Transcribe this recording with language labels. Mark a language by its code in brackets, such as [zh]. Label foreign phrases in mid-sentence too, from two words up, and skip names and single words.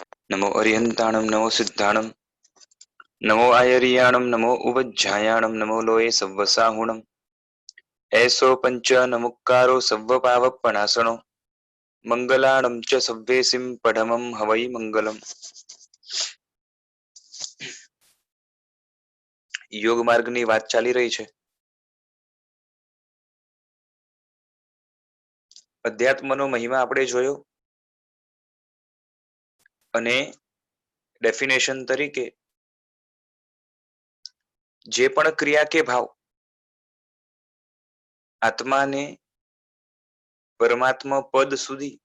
[pra] नमो अर्यन्ताणं नमो सिद्धाणं नमो आयर्याणं नमो उवज्झायाणं नमो लोये सव्वसाहुणम् ऐसो पंच नमुक्कारो सव्वपावपणासनो मंगलाणं च सव्वेसिं पढमं हवै मंगलम्। [gu] યોગ માર્ગની વાત ચાલી રહી છે। અધ્યાત્મનો મહિમા આપણે જોયો અને ડેફિનેશન તરીકે જે પણ ક્રિયા કે ભાવ આત્માને પરમાત્મા પદ સુધી